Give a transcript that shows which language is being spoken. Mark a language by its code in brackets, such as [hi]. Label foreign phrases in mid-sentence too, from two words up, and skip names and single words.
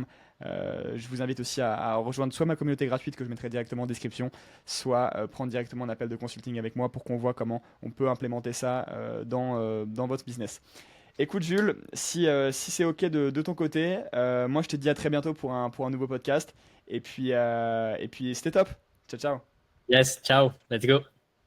[fr] Je vous invite aussi à rejoindre soit ma communauté gratuite que je mettrai directement en description, soit prendre directement un appel de consulting avec moi pour qu'on voit comment on peut implémenter ça dans votre business. Écoute Jules, si c'est ok de ton côté, moi je te dis à très bientôt pour un nouveau podcast. Et puis c'était top. Ciao ciao. [en] Yes, ciao, let's go.